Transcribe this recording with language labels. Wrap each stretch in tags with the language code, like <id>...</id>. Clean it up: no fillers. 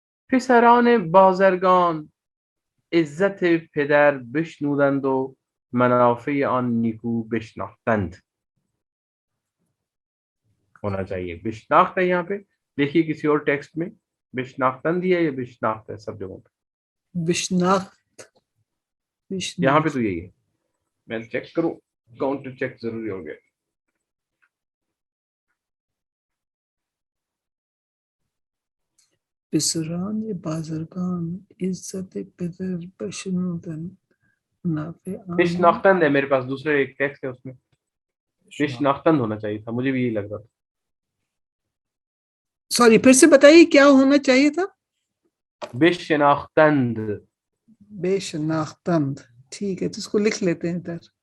<fa>پسران بازرگان عزت پدر بشنودند و منافع آن نیکو بشناختند.</fa> <ur>ہونا چاہیے بشناخت ہے یہاں پہ. دیکھیے کسی اور ٹیکسٹ میں بشناختند ہی ہے یا بشناخت ہے؟ سب جگہوں پہ بشناخت. یہاں پہ تو یہی ہے. میں چیک کروں, کاؤنٹر چیک ضروری ہو گیا.</ur> <fa>پسران بازرگان عزت پدر بشنودن منافع آن.</fa> <ur>بشناختند ہے میرے پاس, دوسرے ایک ٹیکسٹ ہے اس میں بشناختند ہونا چاہیے تھا, مجھے بھی یہی لگ رہا تھا. سوری, پھر سے بتائیے کیا ہونا چاہیے تھا؟ بشناختند. بے شناختند. ٹھیک ہے, تو اس کو لکھ لیتے ہیں ادھر.</ur>